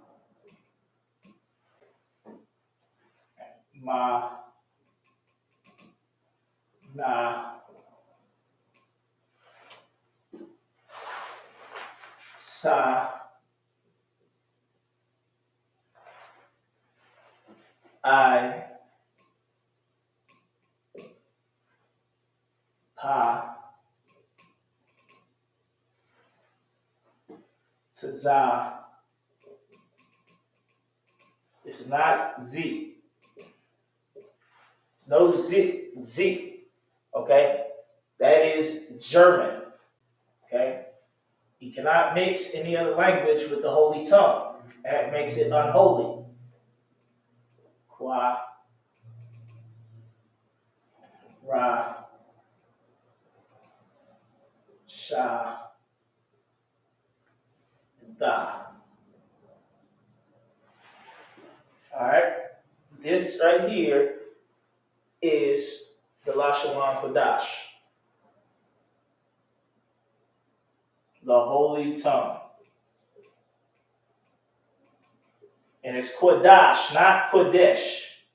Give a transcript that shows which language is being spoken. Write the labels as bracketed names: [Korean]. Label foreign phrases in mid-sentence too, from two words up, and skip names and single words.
[English] ma, na, sa, I, pa, to za. This is not Z. There's no Z. Okay? That is German. Okay? You cannot mix any other language with the holy tongue. That makes it unholy. Qua, ra, sha, da. Alright? This right here is the [Hebrew] Lashon Kodash. [English] The holy tongue. And it's Kodash, not Kodesh.